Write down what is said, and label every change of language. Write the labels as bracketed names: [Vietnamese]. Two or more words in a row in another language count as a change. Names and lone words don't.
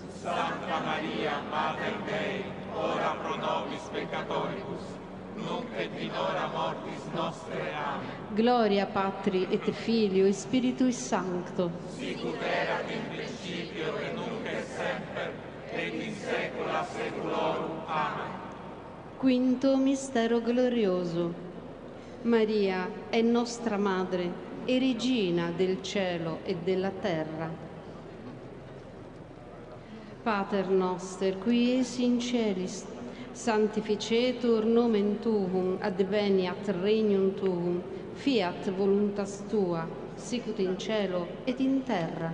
[Latin] Santa Maria, Mater Dei, ora pro nobis peccatoribus, nunc et in hora mortis nostre. Amen. Gloria Patri et Filio et Spiritui Sancto. Sicut erat in principio et nunc et semper, et in saecula saeculorum. Amen. [Italian] Quinto mistero glorioso. Maria è nostra Madre e Regina del cielo e della terra. [Latin] Pater noster, qui es in celis, sanctificetur nomen tuum, adveniat regnum tuum, fiat voluntas tua, sicut in cielo et in terra.